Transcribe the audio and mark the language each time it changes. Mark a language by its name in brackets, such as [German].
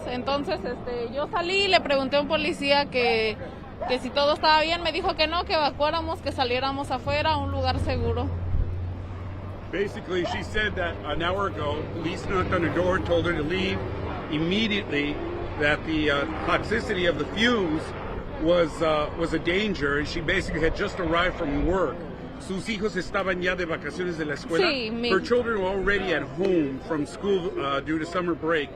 [Spanish] Entonces yo salí y le pregunté a un policía que si todo estaba bien, me dijo que no, que evacuáramos, que saliéramos afuera a un lugar seguro. [English] Basically, she said that an hour ago, police knocked on her door, told her to leave immediately, that the toxicity of the fumes was a danger, and she basically had just arrived from work. [Spanish] Sus hijos estaban ya de vacaciones de la escuela. Sí, [English] Her children were already at home from school due to summer break.